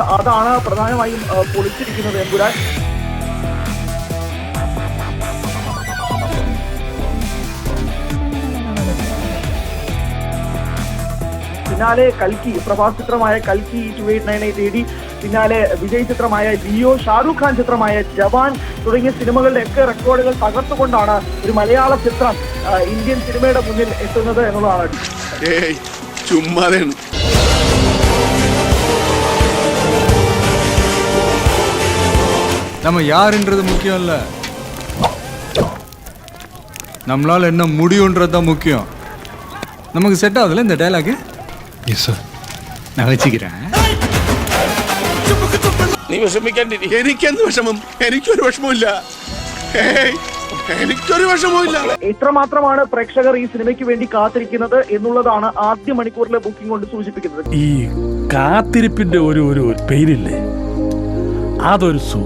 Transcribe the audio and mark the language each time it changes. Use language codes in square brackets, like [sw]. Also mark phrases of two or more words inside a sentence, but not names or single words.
[ml] അതാണ് പ്രധാനമായും പൊളിച്ചിരിക്കുന്നത് എമ്പുരാൻ. പിന്നാലെ കൽക്കി, പ്രഭാസ് ചിത്രമായ കൽക്കി 2898 AD, പിന്നാലെ വിജയ് ചിത്രമായ ലിയോ, ഷാരൂഖ് ഖാൻ ചിത്രമായ ജവാൻ തുടങ്ങിയ സിനിമകളുടെ ഒക്കെ റെക്കോർഡുകൾ തകർത്തുകൊണ്ടാണ് ഒരു മലയാള ചിത്രം ഇന്ത്യൻ സിനിമയുടെ മുന്നിൽ എത്തുന്നത് എന്നുള്ളതാണ്. ചുമ്മാതാണ്. [ta] நம்ம யாருன்றது முக்கியம் இல்ல, நம்மளால என்ன முடியும்ன்றது தான் முக்கியம். நமக்கு செட் ஆகுதுல இந்த டயலாக்? [en] yes sir, [ta] நான் வச்சுக்கிறேன். [ml] നീ വിഷമിക്കാണ്ടിരി. എനിക്കെന്ത് വിഷമം? എനിക്കൊരു വിഷമമില്ല, എനിക്കൊരു വിഷമമില്ല. എത്രമാത്രമാണ് പ്രേക്ഷകർ ഈ സിനിമയ്ക്ക് വേണ്ടി കാത്തിരിക്കുന്നത് എന്നുള്ളതാണ് ആദ്യ മണിക്കൂറിലെ ബുക്കിംഗ് കൊണ്ട് സൂചിപ്പിക്കുന്നത്. ഈ കാത്തിരിപ്പിന്റെ ഒരു പെയിനില്ലേ, അതൊരു സുഖ.